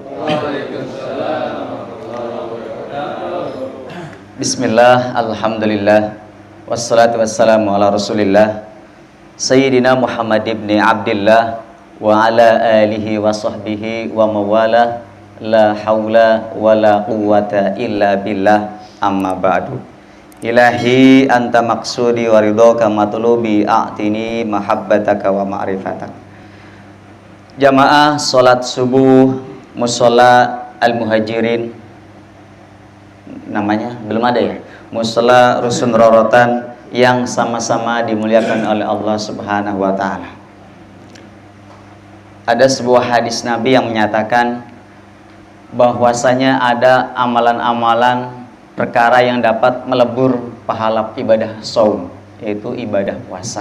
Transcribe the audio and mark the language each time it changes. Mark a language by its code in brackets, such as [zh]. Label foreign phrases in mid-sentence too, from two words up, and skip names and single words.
[ar] بسم الله الحمد لله والصلاة والسلام على رسول الله سيدنا محمد بن عبد الله وعلى آله وصحبه ومن والاه. لا حول ولا قوة إلا بالله أما بعد. إلهي أنت مقصودي ورضاك مطلوبي أعطني محبتك ومعرفتك. [id] Jamaah salat subuh mushola al-muhajirin, namanya belum ada ya, mushola rusun rorotan yang sama-sama dimuliakan oleh Allah [ar] سبحانه وتعالى. [id] Ada sebuah hadis Nabi yang menyatakan bahwasanya ada amalan-amalan perkara yang dapat melebur pahala ibadah shaum, yaitu ibadah puasa.